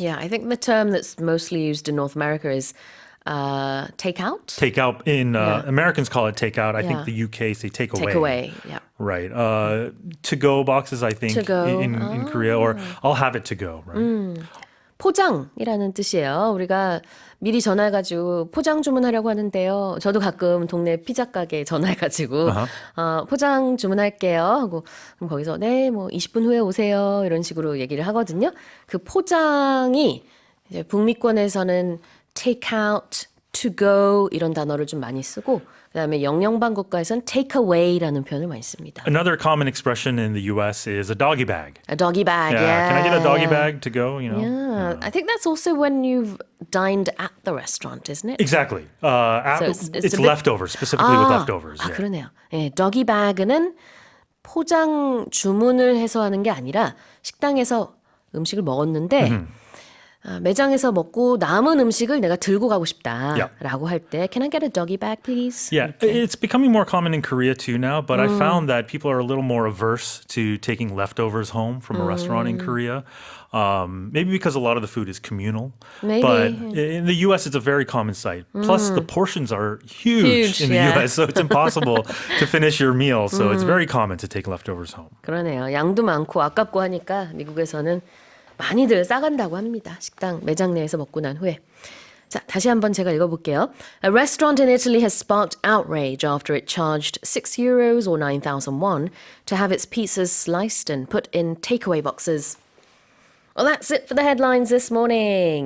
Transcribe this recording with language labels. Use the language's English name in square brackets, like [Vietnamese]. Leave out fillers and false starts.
[English] Yeah, I think the term that's mostly used in North America is takeout. Takeout in Americans call it takeout. I think the UK say takeaway. Takeaway, yeah. Right. To-go boxes, I think, To-go. in Korea, or I'll have it to go, right? [Korean] 포장이라는 뜻이에요. 우리가 미리 전화해가지고 포장 주문하려고 하는데요. 저도 가끔 동네 피자 가게 전화해가지고 포장 주문할게요 하고, 그럼 거기서 네, 뭐 20분 후에 오세요 이런 식으로 얘기를 하거든요. 그 포장이 이제 북미권에서는 take out, to go 이런 단어를 좀 많이 쓰고, 그다음에 영영방 국가에서는 take away라는 표현을 많이 씁니다. [English] Another common expression in the US is a doggy bag. A doggy bag, yeah. Can I get a doggy bag to go? Yeah. I think that's also when you've dined at the restaurant, isn't it? Exactly. it's It's a bit- leftovers, specifically with leftovers. 아, Yeah. [Korean] 그러네요. 예, doggy bag는 포장 주문을 해서 하는 게 아니라 식당에서 음식을 먹었는데 매장에서 먹고 남은 음식을 내가 들고 가고 싶다 [English] Yeah. [Korean] 라고 할 때 [English] Can I get a doggy bag please? Yeah, it's becoming more common in Korea too now, but I found that people are a little more averse to taking leftovers home from a restaurant in Korea. Maybe because a lot of the food is communal. Maybe. But in the US, it's a very common sight. Plus, the portions are huge in the yeah. US, so it's impossible to finish your meal. So it's very common to take leftovers home. [Korean] 그러네요. 양도 많고 아깝고 하니까 미국에서는 많이들 싸간다고 합니다. 식당 매장 내에서 먹고 난 후에. 자, 다시 한번 제가 읽어볼게요. [English] A restaurant in Italy has sparked outrage after it charged €6 or 9,000 won to have its pizzas sliced and put in takeaway boxes. Well, that's it for the headlines this morning.